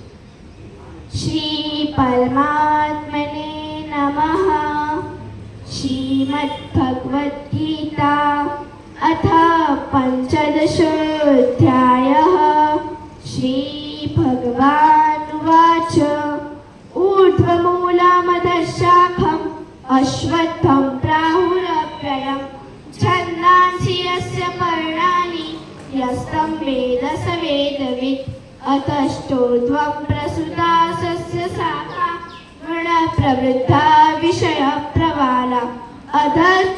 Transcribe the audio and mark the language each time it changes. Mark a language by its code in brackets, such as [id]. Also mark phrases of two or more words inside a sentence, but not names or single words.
[sa] श्री परमात्मने नमः. श्रीमद् भगवद् गीता अथ पंचदशोऽध्यायः. श्री भगवान उवाच ऊर्ध्वमूलमधःशाखम् अश्वत्थं प्राहुरव्ययम् छन्दांसि यस्य पर्णानि यस्तं वेद स वेदवित् अतश्चोर्ध्वं प्रसृता सस्य शाखा गुणप्रवृद्धा विषयप्रवाला अधश्च